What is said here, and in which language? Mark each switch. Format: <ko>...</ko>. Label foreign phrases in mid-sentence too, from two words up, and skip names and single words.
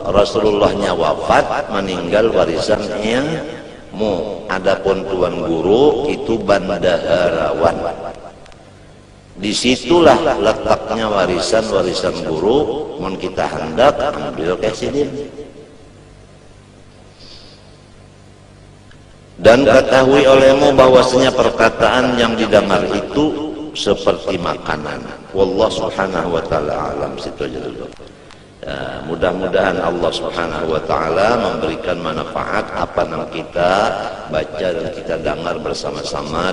<id>Rasulullahnya wafat, meninggal warisan ilmu. Adapun tuan guru itu bendaharawan. Disitulah letaknya warisan guru.</id> <bjn>Mun kita hendak ambil kesidin.</bjn> <id>Dan ketahui olehmu bahwasanya perkataan yang didengar itu seperti makanan.</id> <ar>Wallah subhanahu wa ta'ala alam.</ar> <id>Situ aja dulu. Mudah-mudahan</id> <ar>Allah Subhanahu wa taala</ar> <id>memberikan manfaat apa yang kita baca dan kita dengar bersama-sama</id>